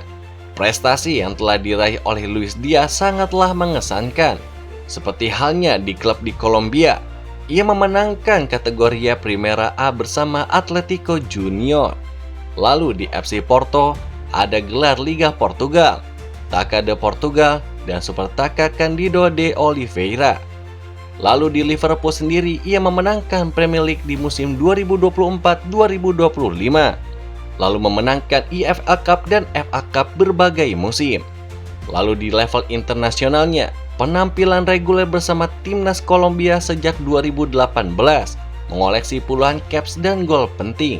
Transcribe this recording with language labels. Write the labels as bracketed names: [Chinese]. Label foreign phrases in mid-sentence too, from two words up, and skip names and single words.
[Indonesian] Prestasi yang telah diraih oleh Luis Diaz sangatlah mengesankan. Seperti halnya di klub di Kolombia, ia memenangkan kategori Primera A bersama Atletico Junior. Lalu di FC Porto, ada gelar Liga Portugal, Taça de Portugal, dan Supertaça Cândido de Oliveira. Lalu di Liverpool sendiri, ia memenangkan Premier League di musim 2024-2025. Lalu memenangkan EFL Cup dan FA Cup berbagai musim. Lalu di level internasionalnya, penampilan reguler bersama timnas Kolombia sejak 2018, mengoleksi puluhan caps dan gol penting.